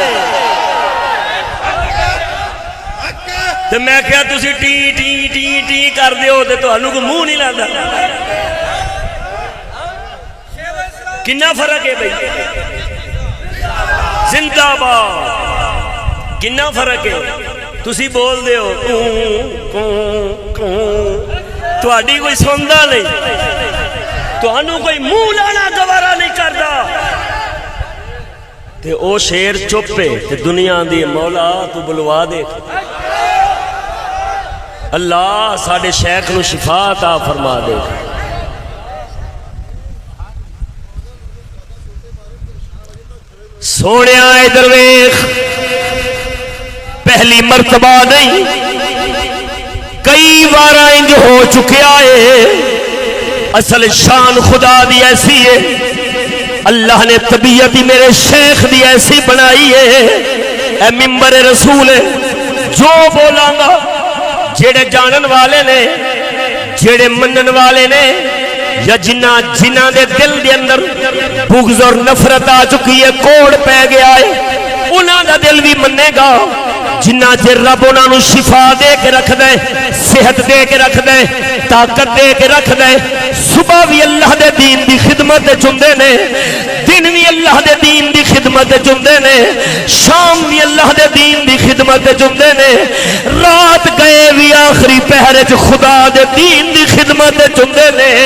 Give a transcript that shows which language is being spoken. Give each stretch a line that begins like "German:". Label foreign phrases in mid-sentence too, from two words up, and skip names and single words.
Punjabi: تے میں کہا تسی ٹی ٹی ٹی ٹی کر دیو تے تانوں کو منہ نہیں لاندا۔ کنا فرق ہے بھائی، زندہ باد، کنا فرق ہے؟ تسی بول دے ہو تہاڈی کوئی سندا نہیں، تہانوں کوئی منہ لانا گوارا نہیں کردا، تے او شیر چپ ہے تے دنیا دی مولا تو بلوا دے۔ اللہ ساڈے شیخ نو شفا عطا فرما دے۔ سونیا ادھر ویکھ، پہلی مرتبہ نہیں کئی بار انج ہو چکیا ہے، اصل شان خدا دی ایسی ہے، اللہ نے طبیعت ہی میرے شیخ دی ایسی بنائی ہے، اے منبر رسول ہے، جو بولاں گا جڑے جانن والے نے، جڑے منن والے نے، یا جنہ دے دل دے اندر بغض اور نفرت آ چکی ہے، کوڑ پہ گیا ہے، انہاں دا دل بھی منے گا جنہ چر رب انہاں نو شفا دے کے رکھ دے، صحت دے کے رکھ دے، طاقت دے کے رکھ دے، صبح بھی اللہ دے دین دی خدمت چندے نے، دن بھی اللہ دے دین دی خدمت چندے نے، شام بھی اللہ دے دین دی خدمت چندے نے، رات گئے بھی آخری پہرے چ خدا دے دین دی خدمت چندے نے۔